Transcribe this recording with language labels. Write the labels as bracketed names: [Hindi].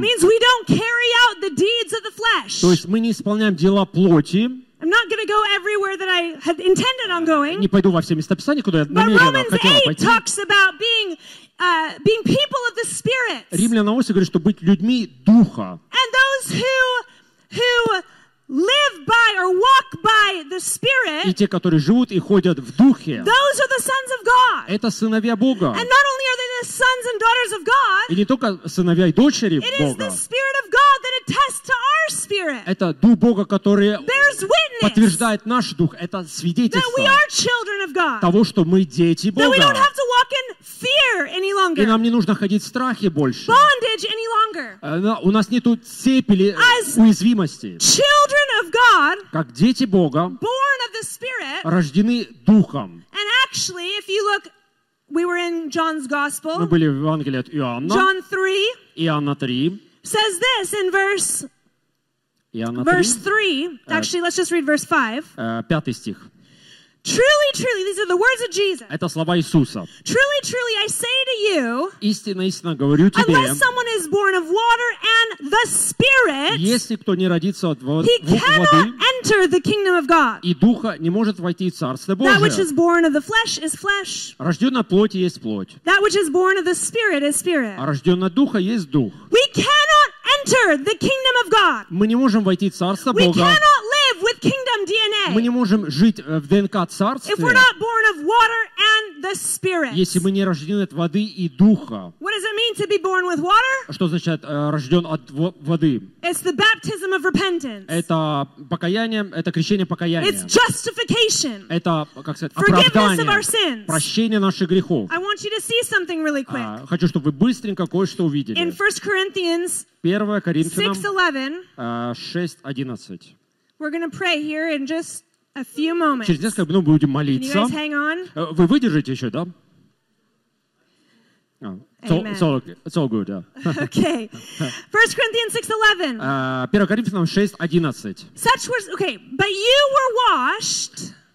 [English] means we don't carry out the deeds of the flesh. [Russian] То есть мы не исполняем дела плоти. [English] I'm not going to go everywhere that I had intended on going. [Russian] Не пойду во все места Писания, куда я намеренно хотел пойти. [English] But Romans 8 talks about being people of the Spirit. [Russian] Римлянам 8 говорит, что быть людьми Духа. [English] And those who live by or walk by the Spirit. [Russian] И те, которые живут и ходят в Духе. [English] Those are the sons of God. [Russian] Это сыновья Бога. [English] And not only are they the sons and daughters of God. [Russian] И не только сыновья и дочери Бога. [English] It is the Spirit of God that attests to our spirit. [Russian] Это Дух Бога, который подтверждает наш дух. Это свидетельство. [English] That we are children of God. [Russian] Того, что мы дети Бога. [English] That we don't have to walk in fear any longer. [Russian] И нам не нужно ходить в страхе больше. [English] Bondage any longer. [Russian] У нас нету цепи или уязвимости. [English] Children of God. [Russian] Как дети Бога. [English] Born of the Spirit. [Russian] Рождены Духом. [English] And actually, if you look, we were in John's Gospel. [Russian] Мы были в Евангелии от Иоанна. [English] John 3. [Russian] Иоанна 3. [English] Says this in verse. [Russian] Иоанна 3. [English] Verse 3. Actually, let's just read verse 5. [Russian] Пятый стих. [English] Truly, truly, these are the words of Jesus. [Russian] Это слова Иисуса. [English] Truly, truly, I say to you. [Russian] Истинно, истинно говорю тебе. [English] Unless someone is born of water and the Spirit. [Russian] Если кто не родится от воды. [English] He cannot enter the kingdom of God. [Russian] И духа не может войти в Царство Божие. [English] That which is born of the flesh is flesh. [Russian] Рожденный от плоти есть плоть. [English] That which is born of the Spirit is spirit. [Russian] А рожденный от духа есть дух. [English] We cannot enter the kingdom of God. [Russian] Мы не можем войти в Царство Бога. [English] We cannot live with kingdom DNA. [Russian] Мы не можем жить в ДНК Царстве. [English] If we're not born of water and the Spirit. [Russian] Если мы не рождены от воды и духа. [English] What does it mean to be born with water? [Russian] Что значит рожден от воды? [English] It's the baptism of repentance. [Russian] Это покаяние, это крещение покаяния. [English] It's justification. [Russian] Это, как сказать, оправдание. [English] Forgiveness of our sins. [Russian] Прощение наших грехов. [English] I want you to see something really quick. [Russian] Хочу, чтобы вы быстренько кое-что увидели. [English] In 1 Corinthians 6:11. We're going to pray here in just a few moments. [Russian] Через несколько минут будем молиться. [English] Can you guys hang on? [Russian] Вы выдержите еще, да? [English] It's all good, yeah. Okay. 1 Corinthians 6:11. 1 Corinthians 6:11. Such was, okay, but you were washed.